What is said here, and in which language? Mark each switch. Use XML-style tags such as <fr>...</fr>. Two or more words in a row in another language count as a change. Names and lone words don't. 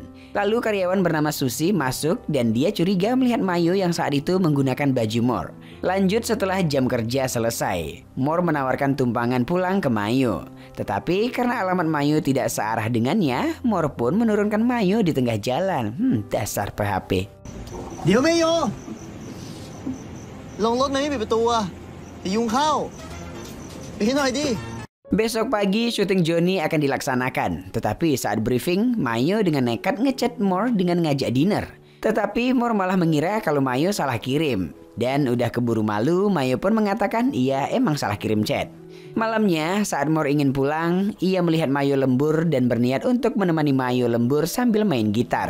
<id>Lalu karyawan bernama Susi masuk dan dia curiga melihat Mayo yang saat itu menggunakan baju Mor. Lanjut setelah jam kerja selesai, Mor menawarkan tumpangan pulang ke Mayo. Tetapi karena alamat Mayo tidak searah dengannya, Mor pun menurunkan Mayo di tengah jalan. Dasar PHP.</id> <th>เดี๋ยวไม่โยลงรถมันไม่ปิดประตูอะอย่ายุงเข้าไปให้หน่อยดิ</th> <id>Besok pagi syuting Johnny akan dilaksanakan. Tetapi saat briefing, Mayo dengan nekat ngechat Mor dengan ngajak dinner. Tetapi Mor malah mengira kalau Mayo salah kirim. Dan udah keburu malu, Mayo pun mengatakan ia emang salah kirim chat. Malamnya saat Mor ingin pulang, ia melihat Mayo lembur dan berniat untuk menemani Mayo lembur sambil main gitar.</id>